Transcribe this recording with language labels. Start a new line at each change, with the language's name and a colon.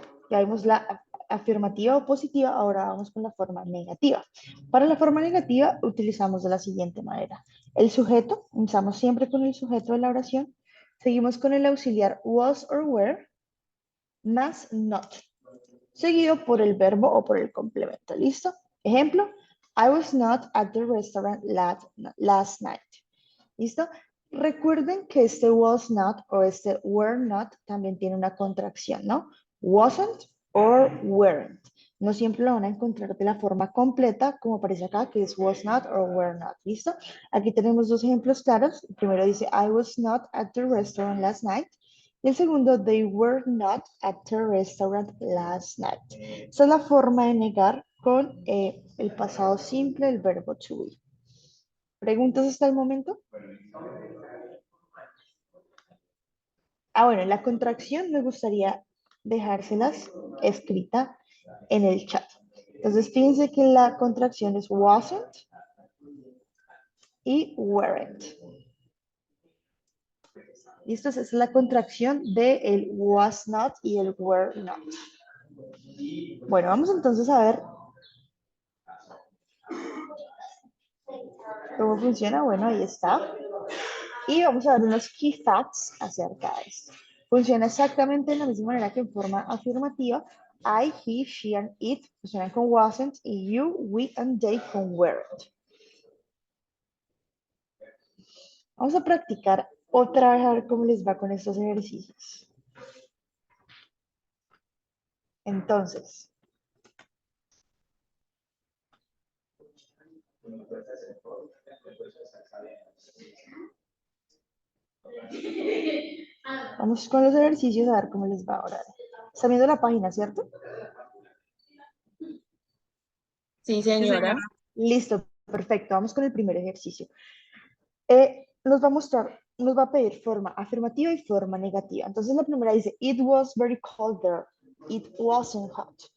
Spanish: Ya vimos la afirmativa o positiva, ahora vamos con la forma negativa. Para la forma negativa utilizamos de la siguiente manera. El sujeto, usamos siempre con el sujeto de la oración. Seguimos con el auxiliar was or were, más not, seguido por el verbo o por el complemento. ¿Listo? Ejemplo,
English: I was not at the restaurant last night.
Spanish: ¿Listo? Recuerden que este was not o este were not también tiene una contracción, ¿no?
English: Wasn't or weren't.
Spanish: No siempre lo van a encontrar de la forma completa, como aparece acá, que es
English: was not or were not.
Spanish: ¿Listo? Aquí tenemos dos ejemplos claros. El primero dice,
English: I was not at the restaurant last night.
Spanish: Y el segundo,
English: they were not at the restaurant last night.
Spanish: Esa es la forma de negar con el pasado simple, el verbo to be. ¿Preguntas hasta el momento? Bueno, la contracción me gustaría dejárselas escrita en el chat. Entonces, fíjense que la contracción es wasn't y weren't. ¿Listo? Esa es la contracción de el was not y el were not. Bueno, vamos entonces a ver cómo funciona. Bueno, ahí está. Y vamos a ver unos key facts acerca de esto. Funciona exactamente de la misma manera que en forma afirmativa.
English: I, he, she, and it
Spanish: funcionan con
English: wasn't y you, we, and they con weren't.
Spanish: Vamos a practicar otra vez a ver cómo les va con estos ejercicios. Entonces, vamos con los ejercicios a ver cómo les va ahora. Están viendo la página, ¿cierto? Sí, señora. Listo, perfecto. Vamos con el primer ejercicio. Nos va a mostrar, nos va a pedir forma afirmativa y forma negativa. Entonces la primera dice,
English: it was very cold there. It wasn't hot.